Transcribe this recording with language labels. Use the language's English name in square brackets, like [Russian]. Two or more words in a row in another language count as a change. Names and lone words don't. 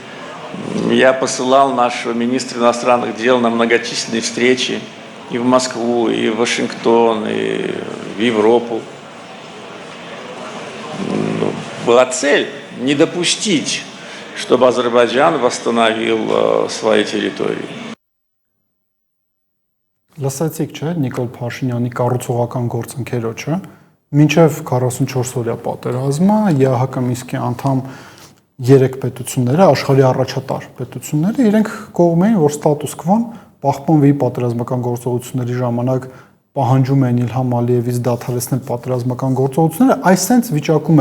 [Russian] Я посылал нашего министра иностранных дел на многочисленные встречи и в Москву, и в Вашингтон, и в Европу. Была цель не допустить, чтобы Азербайджан восстановил свои территории. [Armenian] Լսեցիք, չէ, Նիկոլ Փաշինյանի կառուցողական գործընկերոջը, մինչև 44-օրյա պատերազմը ԵԱՀԿ Մինսկի անդամ 3 պետությունները, աշխարհի առաջատար պետությունները, իրենք կողմ էին, որ ստատուս կվոն պահպանվի պատերազմական գործողությունների ժամանակ պահանջում են Իլհամ Ալիևից դադարեցնել պատերազմական գործողությունները, այսենց վիճակում